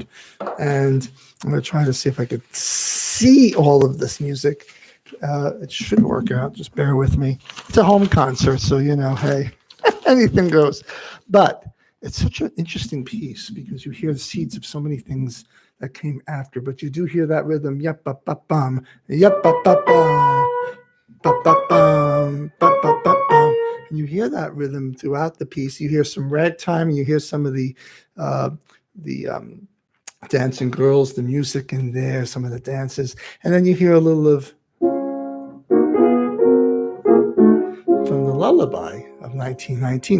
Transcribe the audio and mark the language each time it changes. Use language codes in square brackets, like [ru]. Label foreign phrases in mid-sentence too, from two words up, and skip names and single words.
[en] And I'm going to try to see if I could see all of this music. It should work out. Just bear with me. It's a home concert, so, hey, anything goes. But it's such an interesting piece because you hear the seeds of so many things that came after, but you do hear that rhythm, yep, ba ba bum, yep, ba ba bum, ba ba bum, ba ba ba bum, and you hear that rhythm throughout the piece. You hear some ragtime, and you hear some of the dancing girls, the music in there, some of the dances, and then you hear a little of from the Lullaby of 1919.